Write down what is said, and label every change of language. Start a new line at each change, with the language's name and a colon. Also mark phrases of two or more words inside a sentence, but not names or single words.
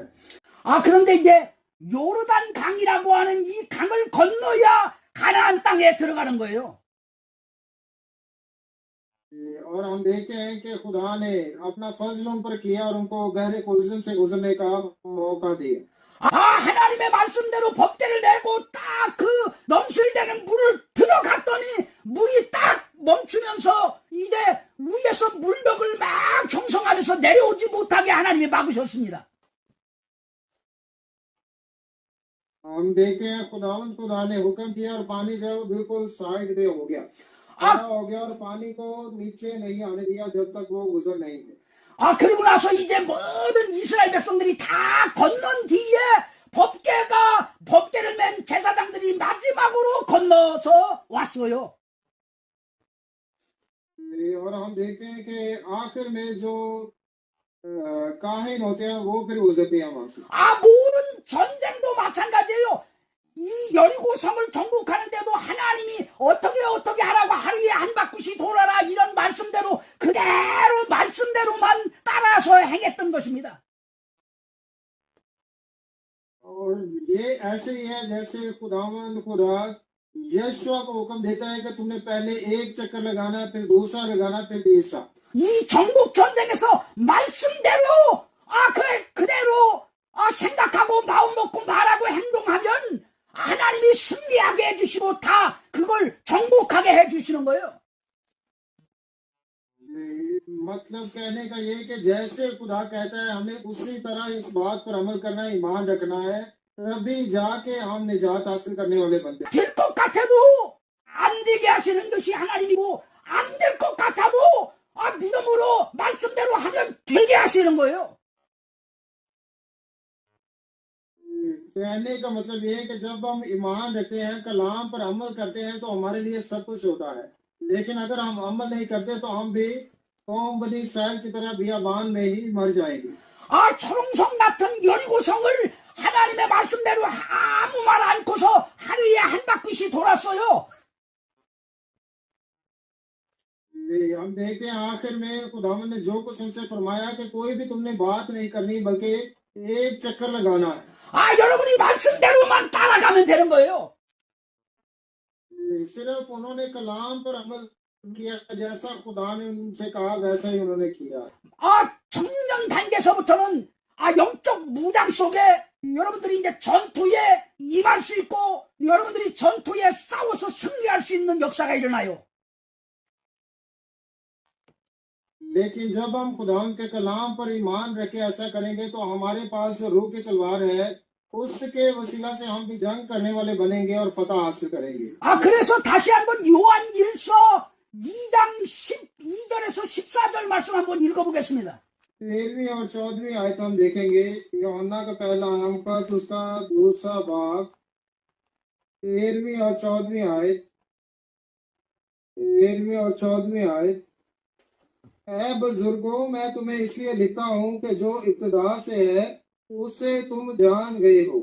Korean: 그런데 이제 요르단 강이라고 하는 이 강을 건너야 가나안 땅에 들어가는 거예요.
Urdu: اور ہم دیکھتے ہیں کہ خدا نے اپنا فضل ان پر کیا اور ان کو گہرے قلزم سے گزرنے کا موقع دیا.
Korean: 하나님의 말씀대로 법대를 내고 딱 그 넘실대는 물을 들어갔더니 물이 딱 멈추면서 이제 위에서 물벽을 막 형성하면서 내려오지 못하게 하나님이 막으셨습니다.
Urdu: ہم دیکھتے ہیں خدا نے حکم کیا اور پانی جو ہے وہ بالکل سائیڈ پہ ہو گیا، ہو گیا اور پانی کو نیچے نہیں آنے دیا جب تک وہ گزر نہیں تھے.
Korean: 그리고 나서 이제 모든 이스라엘 백성들이 다 건넌 뒤에 법궤를 맨 제사장들이 마지막으로 건너서 왔어요.
Urdu: اور ہم دیکھتے ہیں کہ آخر میں جو کاہن ہوتے ہیں وہ پھر گزرتے ہیں وہاں سے.
Korean: 모든 전쟁도 마찬가지예요. 이 여리고 성을 정복하는데도 하나님이 어떻게 하라고 하루에 한 바퀴씩 돌아라 이런 말씀대로 그대로 말씀대로만 따라서 행했던 것입니다.
Urdu: اور یہ ایسے ہی ہے جیسے خدا یشوع کو حکم دیتا ہے کہ تم نے پہلے ایک چکر لگانا ہے، پھر دوسرا لگانا، پھر تیسرا.
Korean: 이 정복 전쟁에서 말씀대로 그대로 생각하고 마음 먹고 말하고 행동하면 하나님이 승리하게 해주시고 다 그걸 정복하게 해주시는 거예요.
Urdu: مطلب کہنے کا یہ کہ جیسے خدا کہتا ہے ہمیں اسی طرح اس بات پر عمل کرنا ہے، ایمان رکھنا ہے، تبھی جا کے ہم نجات حاصل کرنے والے بنتے ہیں.
Korean: 될 것 같아도 안 되게 하시는 것이 하나님이고 안 될 것 같아도 믿음으로 말씀대로 하면 되게 하시는 거예요.
Urdu: کہنے کا مطلب یہ ہے کہ جب ہم ایمان رکھتے ہیں، کلام پر عمل کرتے ہیں، تو ہمارے لیے سب کچھ ہوتا ہے. لیکن اگر ہم عمل نہیں کرتے تو ہم بھی قوم بنی اسرائیل کی طرح بیابان میں ہی مر جائیں گے.
Korean: 초롱성 같은 여리고성을 하나님의 말씀대로 아무 말 않고서 하루에 한 바퀴씩 돌았어요.
Urdu: ہم دیکھتے ہیں آخر میں خداوند نے جو کچھ ان سے فرمایا کہ کوئی بھی تم نے بات نہیں کرنی بلکہ ایک چکر لگانا ہے.
Korean: 여러분이 말씀대로만 따라가면 되는 거예요.
Urdu: صرف انہوں نے کلام پر عمل کیا، جیسا خدا نے ان سے کہا ویسا ہی انہوں نے کیا.
Korean: 청년 단계에서부터는 영적 무장 속에 여러분들이 이제 전투에 임할 수 있고 여러분들이 전투에 싸워서 승리할 수 있는 역사가 일어나요.
Urdu: لیکن جب ہم خدا کے کلام پر ایمان رکھ کے ایسا کریں گے تو ہمارے پاس جو روح کی تلوار ہے اس کے وسیلہ سے ہم بھی جنگ کرنے والے بنیں گے اور فتح حاصل کریں گے.
Korean: 그래서 다시 한번 요한일서 2장 12절에서 14절 말씀 한번 읽어보겠습니다.
Urdu: 13ویں اور 14ویں آیت ہم دیکھیں گے۔ یوحنا کا پہلا انک اس کا دوسرا باب 13ویں اور 14ویں آیت. 13ویں اور 14ویں آیت. اے بزرگو، میں تمہیں اس لیے لکھتا ہوں کہ جو ابتدا سے ہے اسے تم جان گئے ہو.